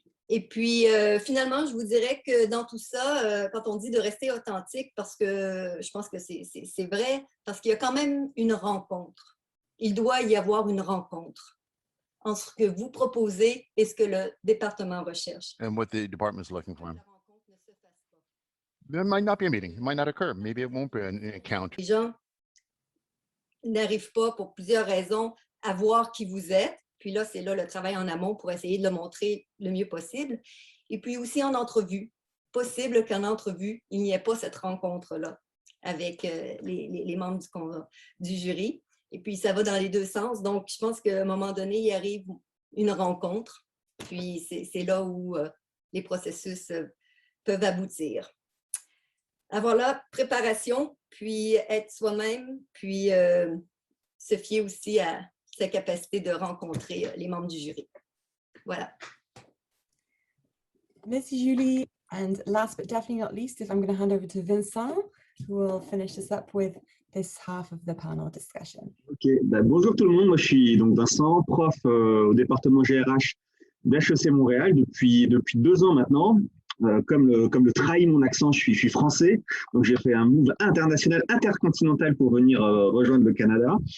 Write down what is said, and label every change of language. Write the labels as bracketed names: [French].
[French] Et puis, finalement, je vous dirais que dans tout ça, quand on dit de rester authentique, parce que je pense que c'est vrai, parce qu'il y a quand même une rencontre. Il doit y avoir une rencontre entre ce que vous proposez et ce que le département recherche. [English] And what the department is looking for. There might not be a meeting. It might not occur. Maybe it won't be an encounter. [French] Les gens n'arrivent pas pour plusieurs raisons à voir qui vous êtes. Puis là, c'est là le travail en amont pour essayer de le montrer le mieux possible. Et puis aussi en entrevue. Possible qu'en entrevue, il n'y ait pas cette rencontre-là avec les membres du jury. Et puis, ça va dans les deux sens. Donc, je pense qu'à un moment donné, il arrive une rencontre. Puis, c'est là où les processus peuvent aboutir. Avoir la préparation, puis être soi-même, puis se fier aussi à sa capacité de rencontrer les membres du jury. Voilà. Merci Julie. [English] And last but definitely not least, if I'm going to hand over to Vincent, who will finish this up with this half of the panel discussion. [French] Ok, bonjour tout le monde, moi je suis donc Vincent, prof au département GRH d'HEC Montréal depuis 2 ans maintenant. Comme le trahit mon accent, je suis français, donc j'ai fait un move international, intercontinental pour venir rejoindre le Canada.